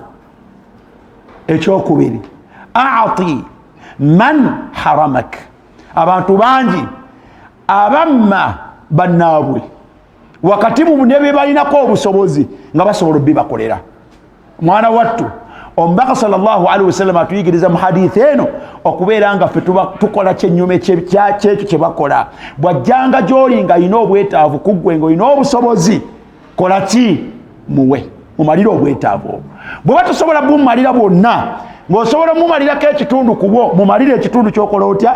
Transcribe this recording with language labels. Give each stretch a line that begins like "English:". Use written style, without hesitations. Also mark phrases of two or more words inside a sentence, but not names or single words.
Ganda: Ekyokubiri,
Arabic: أعط من حرمك,
Ganda: abantu bangi abamma bannaabwe wakati mu ne be balinako obusobozi nga basobola bibakolera. Mwana wattu omubaka
Arabic: صلى الله عليه وسلم
Ganda: atuyigiriza mu hadithi eno okubeera nga ffe tukola kyennyume kyekyo kye bakola. Bw'ajjanga gy'oli nga alina obwetaavu ku ggwe ng'olina obusobozi, kola ki? Muwe. mumalira obwetaavu bwe batusobola bumumalira bwonna ng'osobola mumalirako ekitundu kubwo mumalire ekitundu kyokola otya